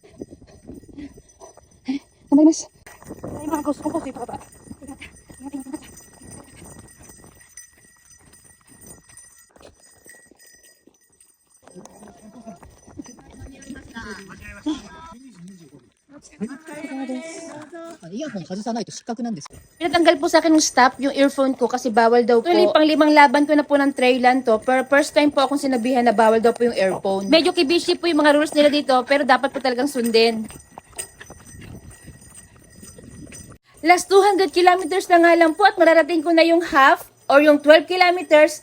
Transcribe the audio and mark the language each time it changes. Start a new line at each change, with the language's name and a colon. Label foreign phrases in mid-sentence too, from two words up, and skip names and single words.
Filipino: Kamay mas. Ay, mga gusto kong ito pa.
Japanese: Earphone 外さないと失格なんですよ。
Filipino: Pinatanggal po sa akin ng stop yung earphone ko kasi bawal daw po. Actually, pang 5 laban ko na po ng trailan to. Pero
English: first time
Filipino: po akong sinabihan na bawal daw po yung earphone. Medyo kibishi po yung mga rules nila dito pero dapat po talagang sundin.
English: Last 200 kilometers
Filipino: na nga lang po at mararating ko na yung half or yung 12 kilometers.